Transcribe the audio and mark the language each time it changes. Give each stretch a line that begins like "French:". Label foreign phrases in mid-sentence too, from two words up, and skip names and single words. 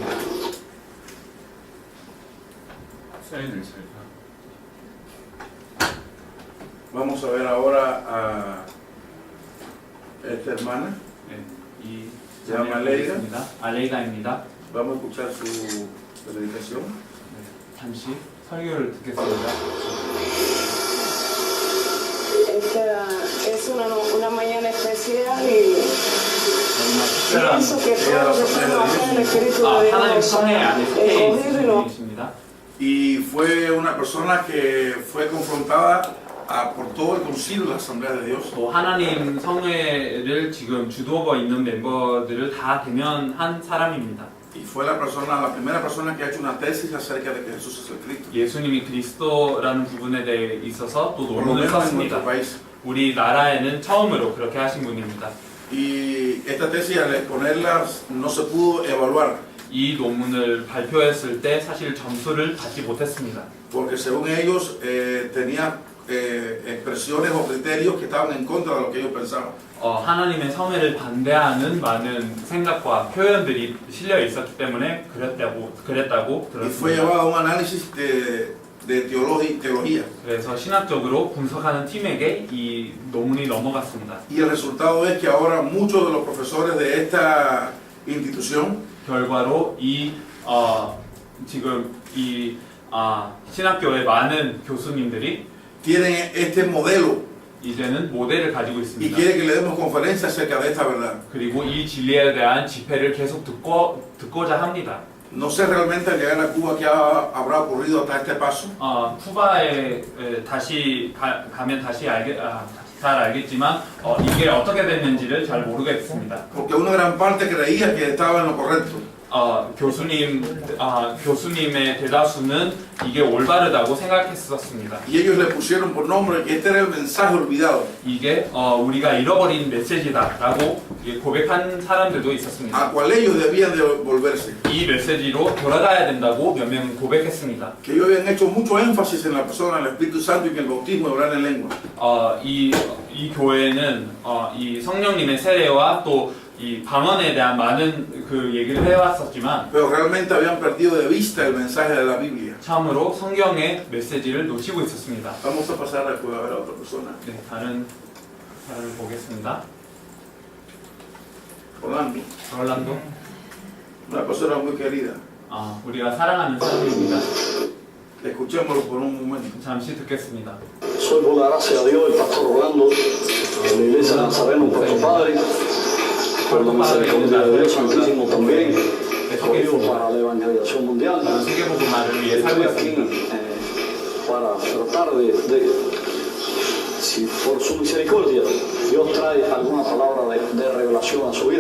Spanish: Vamos a ver ahora a esta hermana. Se llama Aleida.
Korean: 알레이다입니다.
Spanish: Vamos a escuchar su predicación.
Korean: 잠시 설교를 듣겠습니다.
Spanish: Esta es una mañana especial y pienso que todos estamos acá en el Espíritu de Dios
Korean: 하나님 성에 안에 속해
Spanish: escogido y no
Korean: 있습니다.
Spanish: Y fue una persona que fue confrontada por todo el concilio de la Asamblea de Dios.
Korean: 또 하나님 성회를 지금 주도하고 있는 멤버들을 다 대면한 사람입니다.
Spanish: Y fue la primera persona que ha hecho una tesis acerca de que Jesús es el Cristo.
Korean: 예수님이 그리스도라는 부분에 대해 있어서 또
Spanish: Por lo
Korean: 논문을
Spanish: menos en
Korean: 썼습니다.
Spanish: nuestro país.
Korean: 우리나라에는 처음으로 그렇게 하신 분입니다.
Spanish: Y esta tesis al exponerla no se pudo evaluar.
Korean: 이 논문을 발표했을 때 사실 점수를 받지 못했습니다.
Spanish: Porque según ellos tenía expresiones o criterios que estaban en contra de lo que ellos pensaban.
Korean: 하나님의 성회를 반대하는 많은 생각과 표현들이 실려 있었기 때문에 그랬다고
Spanish: Y fue
Korean: 들었습니다.
Spanish: llevado a un análisis de teología.
Korean: 그래서 신학적으로 분석하는 팀에게 이 논문이 넘어갔습니다.
Spanish: Y el resultado es que ahora muchos de los profesores de esta institución
Korean: 결과로 지금 이 신학교의 많은 교수님들이
Spanish: tienen este modelo
Korean: 이제는 모델을 가지고
Spanish: y
Korean: 있습니다.
Spanish: quieren que le demos conferencias acerca de esta verdad.
Korean: 그리고 이 진리에 대한 집회를 계속 듣고자 합니다.
Spanish: No sé realmente al llegar a Cuba qué habrá ocurrido hasta este paso.
Korean: 쿠바에 다시 가면 잘 알겠지만 이게 어떻게 됐는지를 잘 모르겠습니다.
Spanish: Porque una gran parte creía que estaba en lo correcto.
Korean: 교수님의 대다수는 이게 올바르다고 생각했었습니다.
Spanish: Y ellos le pusieron por nombre que este era el mensaje olvidado.
Korean: 이게 우리가 잃어버린 메시지다라고 고백한 사람들도 있었습니다.
Spanish: A cual ellos debían de volverse.
Korean: 이 메시지로 돌아가야 된다고 몇 명은 고백했습니다.
Spanish: Que ellos habían hecho mucho énfasis en la persona del Espíritu Santo y que el bautismo de hablar en lengua.
Korean: 이 교회는 이 성령님의 세례와 또 이 방언에 대한 많은 그 얘기를 해왔었지만
Spanish: Pero realmente habían perdido de vista el mensaje de la Biblia.
Korean: 참으로 성경의 메시지를 놓치고 있었습니다.
Spanish: Vamos a pasar después a ver a otra persona.
Korean: 네, 다른 사람을 보겠습니다.
Spanish: Orlando, una persona muy querida.
Korean: 우리가 사랑하는 사람입니다.
Spanish: Escuchémoslo por un momento.
Korean: 잠시 듣겠습니다.
Spanish: Soy por la gracia de Dios el pastor Orlando, de la iglesia de Nazareno, Puerto Padre, por la misericordia de Dios Santísimo también, escogido para la evangelización mundial.
Korean: 세계복음화를 위해 살고
Spanish: Estoy aquí
Korean: 있습니다.
Spanish: para tratar si por su misericordia Dios trae alguna palabra de revelación a su vida.